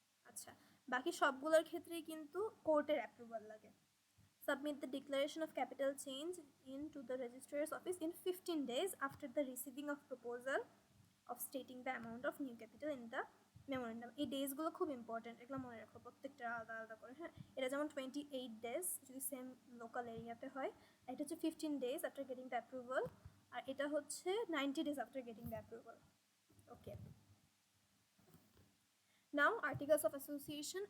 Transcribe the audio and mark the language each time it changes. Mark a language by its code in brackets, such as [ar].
[bn] আচ্ছা, বাকি সবগুলোর ক্ষেত্রেই কিন্তু কোর্টের অ্যাপ্রুভাল লাগে। [en] Submit the declaration of capital change into the registrar's office in 15 days after the receiving of proposal of stating the amount of new capital in the memorandum. [bn] এই ডেজগুলো খুব important, এগুলো মনে রাখো প্রত্যেকটা আলাদা আলাদা করে। হ্যাঁ, এটা যেমন 28 ডেজ যদি সেম লোকাল এরিয়াতে হয়, এটা হচ্ছে [en] 15 days after getting the approval, [bn] আর এটা হচ্ছে [en] 90 days after getting the approval. Okay, now articles of association.